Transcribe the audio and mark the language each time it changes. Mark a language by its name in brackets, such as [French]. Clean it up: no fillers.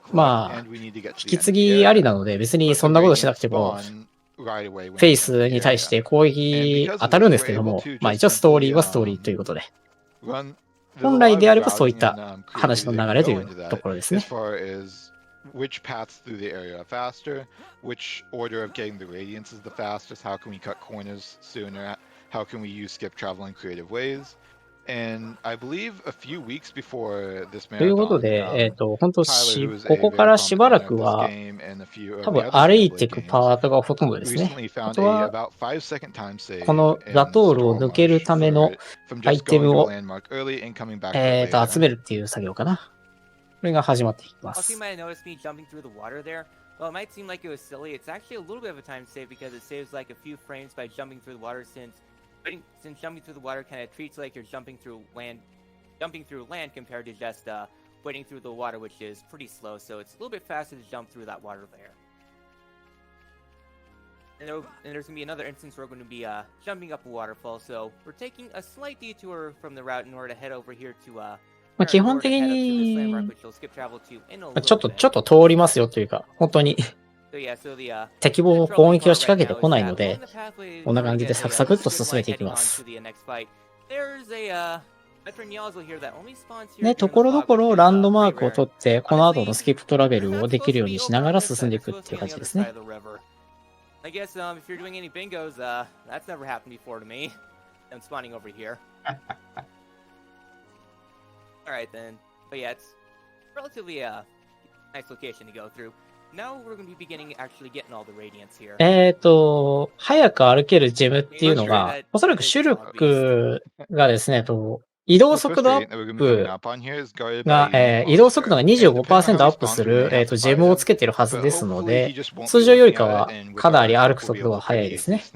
[Japanese] 引き継ぎありなので、別にそんなことしなくても、フェイスに対して攻撃当たるんですけども、一応ストーリーはストーリーということで。本来であればそういった話の流れというところですね。 [English] Which paths through the area are faster, which order of getting the radiance is the fastest, how can we cut corners sooner, how can we use skip travel in creative ways. And I believe a few weeks before this marathon, [Japanese] ということで、本当ここからしばらくは、多分歩いていくパートがほとんどですね。あとは、このザトールを抜けるためのアイテムを、集めるっていう作業かな。これが始まっていきます。 [English] Well, it might seem like it was silly. It's actually a little bit of a time save because it saves like a few frames by jumping through the water since jumping through the water kind of treats like you're jumping through land compared to just wading through the water, which is pretty slow. So it's a little bit faster to jump through that water there. And there's going to be another instance where we're going to be jumping up a waterfall. So we're taking a slight detour from the route in order to head over here to [Japanese] 基本的に、ちょっと通りますよというか、本当に敵も攻撃を仕掛けてこないので、こんな感じでサクサクっと進めていきます。ね、ところどころランドマークを取って、この後のスキップトラベルをできるようにしながら進んでいくっていう感じですね。 [English] I guess if you're doing any bingos, that's never happened before to me. I'm spawning over here. Alright then. But yeah, it's relatively a nice location to go through. Now we're going to be beginning actually getting all the radiance here. [Japanese] 早く歩けるジェムっていうのが、おそらくシュルクがですね、移動速度アップが、移動速度が 25% アップする、ジェムをつけてるはずですので、通常よりかはかなり歩く速度が速いですね。